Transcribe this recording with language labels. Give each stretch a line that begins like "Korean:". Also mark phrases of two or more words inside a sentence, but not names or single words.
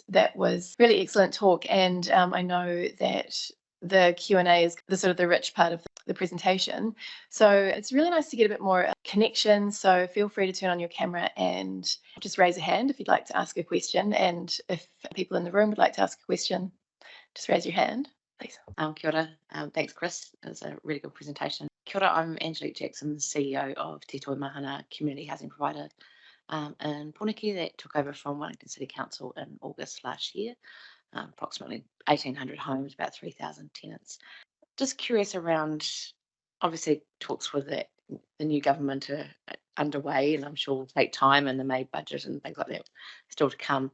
English: That was really excellent talk, and I know that the Q&A is the rich part of the presentation. So it's really nice to get a bit more connection. So feel free to turn on your camera and just raise a hand if you'd like to ask a question. And if people in the room would like to ask a question, just raise your hand, please.
Māori: Kia ora.
English: Thanks, Chris. It was a really good presentation.
Māori: Kia ora,
English: I'm Angelique Jackson, CEO of Te Toi Mahana community housing provider in Poneke that took over from Wellington City Council in August last year. Approximately 1,800 homes, about 3,000 tenants. Just curious around, obviously talks with the new government are underway, and I'm sure will take time, and the May budget and things like that still to come.